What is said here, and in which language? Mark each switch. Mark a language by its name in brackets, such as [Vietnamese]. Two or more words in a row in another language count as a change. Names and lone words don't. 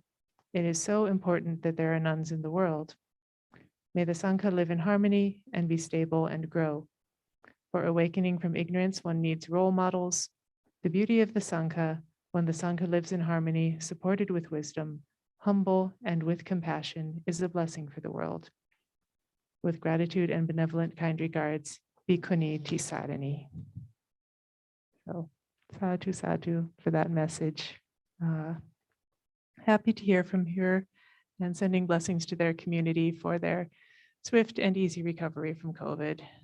[English] It is so important that there are nuns in the world. May the Sangha live in harmony and be stable and grow. For awakening from ignorance, one needs role models. The beauty of the Sangha, when the Sangha lives in harmony, supported with wisdom, humble and with compassion, is a blessing for the world. With gratitude and benevolent kind regards, Bhikkhuni Tisarini. So, [Pali] sadhu sadhu [English] for that message. Happy to hear from her and sending blessings to their community for their swift and easy recovery from COVID.